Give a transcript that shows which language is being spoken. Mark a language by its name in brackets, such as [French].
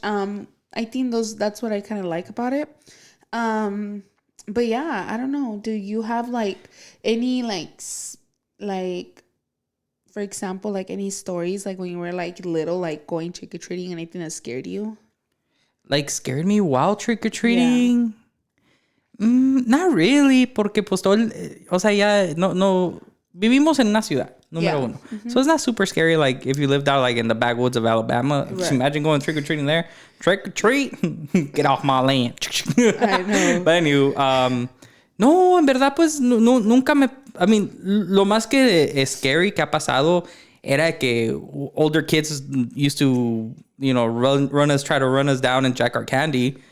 [English] I think that's what I kind of like about it. But yeah, I don't know. Do you have, like, any, like, for example, like, any stories, like, when you were, like, little, like, going trick-or-treating, anything that scared you? Like, scared me while trick-or-treating? Yeah. [Spanish] Not really, porque pues todo o sea, ya no vivimos en una ciudad, número uno. Mm-hmm. [English] So it's not super scary, like, if you lived out, like, in the backwoods of Alabama. Right. Just imagine going trick-or-treating there. Trick-or-treat, get off my land. I know. But anyway, no, [Spanish] en verdad, pues, nunca [English] I mean, [Spanish] lo más que es scary que ha pasado era que [English] older kids used to, you know, try to run us down and jack our candy.